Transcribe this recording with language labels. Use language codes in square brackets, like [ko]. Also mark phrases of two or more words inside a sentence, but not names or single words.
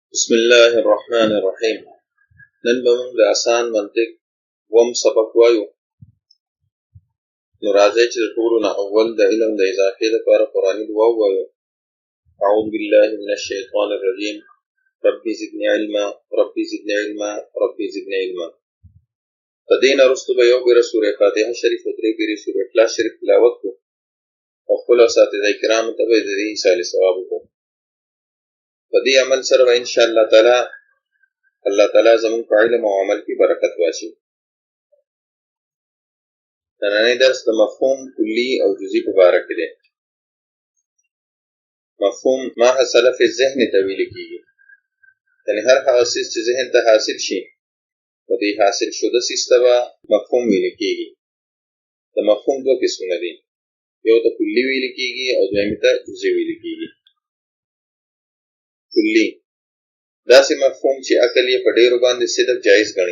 [ar] بسم الله الرحمن الرحيم. [ps] نن به موږ د آسان منطق وم سبق وایو. نو راځئ چې د ټولو نه اول د علم د اضافې لپاره قرآني دعا ووایو. [ar] اعوذ بالله من الشیطان الرجیم ربي زدني علما ربي زدني علما ربي زدني علما. [ps] په دې نه وروسته به یو پیره سورې فاتحه شریف او درې پیرې سورې اخلاص شریف تلاوت کړو او خپلو اساتذه کرامو ته به د دې ایصال ثواب وکړو. په دې عمل سره به [ar] انشاءالله تعالی [ps] الله تعالی زموږ په علم او عمل کې برکت واچوي. نننی درس د مفهوم کلی او جزئی په باره کې دی. مفهوم [ar] ما حصل فی الذهن [ps] ته ویل کېږي، یعنې هر هغه څیز چې ذهن ته حاصل شي نو دې حاصل شده څیز ته به مفهوم ویل کېږي. د مفهوم دوه قسمونه دي، یو ته کلی ویل کېږي او دویم ته جزئی ویل کېږي. کلی داسې مفهوم چې عقل یې په ډېرو باندې صدق جایز ګڼي.